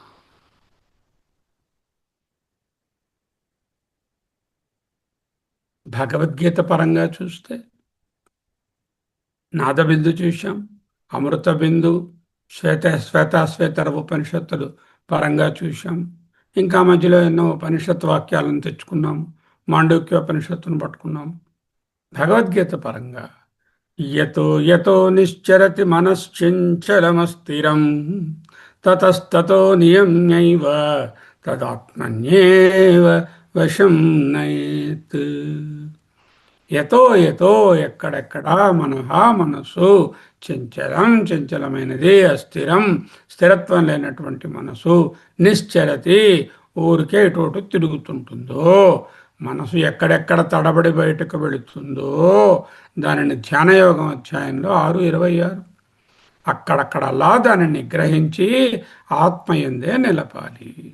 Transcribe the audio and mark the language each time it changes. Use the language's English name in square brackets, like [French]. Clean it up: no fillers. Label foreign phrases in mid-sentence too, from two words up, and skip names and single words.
[Telugu] భగవద్గీత పరంగా చూస్తే నాదబిందు చూశాం, అమృత బిందు, శ్వేతాశ్వేతర ఉపనిషత్తులు పరంగా చూశాం. ఇంకా మధ్యలో ఎన్నో ఉపనిషత్తు వాక్యాలను తెచ్చుకున్నాము. మాండూక్యోపనిషత్తును పట్టుకున్నాము. భగవద్గీత పరంగా [Sanskrit] యతో యతో నిశ్చరతి మనశ్చంచలమస్థిరం తతస్తతో నియమ్యైవ తదాత్మన్యేవ వశం నయేత్. యతో యతో [Telugu] ఎక్కడెక్కడా మనహ మనసు చంచలం చంచలమైనది, అస్థిరం స్థిరత్వం లేనటువంటి మనసు, నిశ్చరతి ఊరికే ఇటు తిరుగుతుంటుందో, మనసు ఎక్కడెక్కడ తడబడి బయటకు వెళుతుందో దానిని ధ్యానయోగం అధ్యాయంలో 6:26 అక్కడక్కడలా దానిని గ్రహించి ఆత్మయందే నిలపాలి.